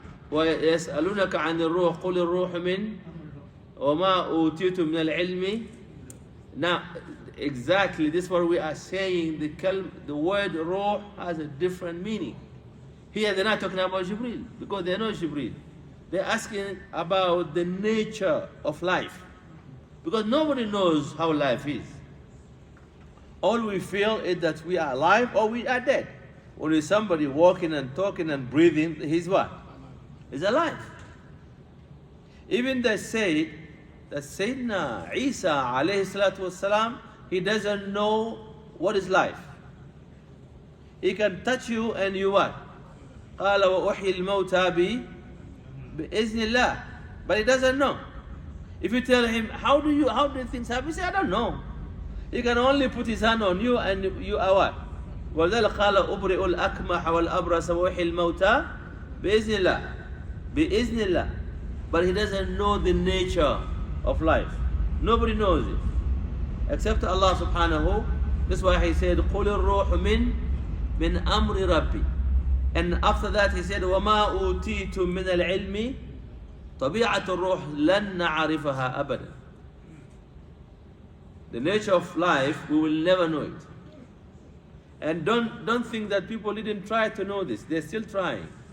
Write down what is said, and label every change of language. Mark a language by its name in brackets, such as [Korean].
[Arabic] ويسألونك عن الروح قل الروح من وما أوتيتم من العلم. [English] Now, exactly this is what we are saying. The word روح has a different meaning. Here they're not talking about Jibreel because they know Jibreel. They're asking about the nature of life because nobody knows how life is. All we feel is that we are alive or we are dead. Only somebody walking and talking and breathing, he's what? He's alive. Even they say that Sayyidina Isa alayhi salatu wasalam, he doesn't know what is life. He can touch you and you what? [Arabic] قال وأحيي الموتى بإذن الله. [English] But he doesn't know. If you tell him, how do things happen? He say, I don't know. He can only put his hand on you and you are what? [Arabic] وذلك قال أبرئ الأكمح والأبرص وأحيي الموتى بإذن الله. بإذن الله. [English] But he doesn't know the nature of life. Nobody knows it except Allah subhanahu. That's why he said قل الروح من أمر ربي. [Arabic] And after that he said وما أوتيتم من العلم طبيعة الروح لن نعرفها أبدا. [English] The nature of life, we will never know it. And don't think that people didn't try to know this. They're still trying.